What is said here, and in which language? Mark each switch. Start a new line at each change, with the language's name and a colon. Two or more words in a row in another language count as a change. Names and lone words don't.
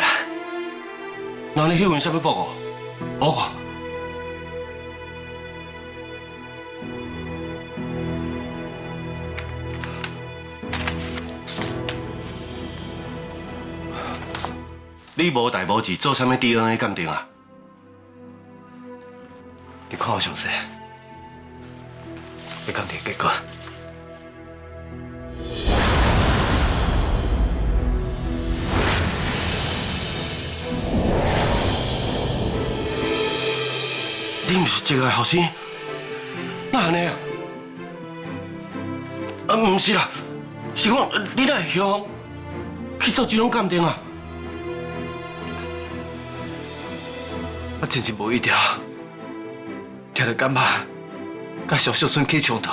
Min Nan Chinese: 那你迄份啥物報告？我看。你無代無志做啥物 DNA 鑑定啊？你看我詳細，你鑑定結果。你毋是這個後生？哪安尼啊？毋是啦，是講你哪會向去做這種鑑定啊？我真是無意條，聽到感覺甲小小春起衝突。